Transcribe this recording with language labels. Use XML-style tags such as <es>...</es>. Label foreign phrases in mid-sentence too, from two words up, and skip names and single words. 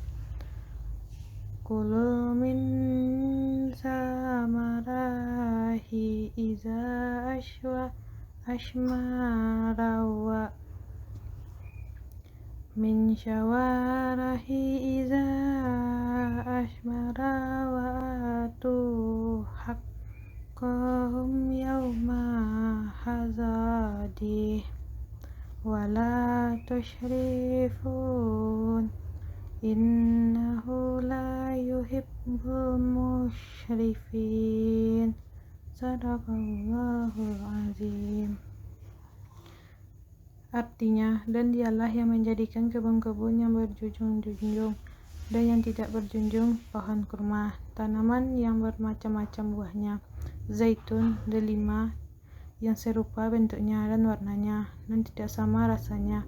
<ar>كلوا من ثمره إذا أثمر و من ثمره إذا أثمر وآتوا حقه يوم حصاده ولا تسرفوا إنه لا يحب المسرفين. صدق الله العظيم.</ar> <id>Artinya, dan dialah yang menjadikan kebun-kebun yang berjunjung dan yang tidak berjunjung, pohon kurma, tanaman yang bermacam-macam buahnya, zaitun, delima, yang serupa bentuknya dan warnanya, dan tidak sama rasanya.</id>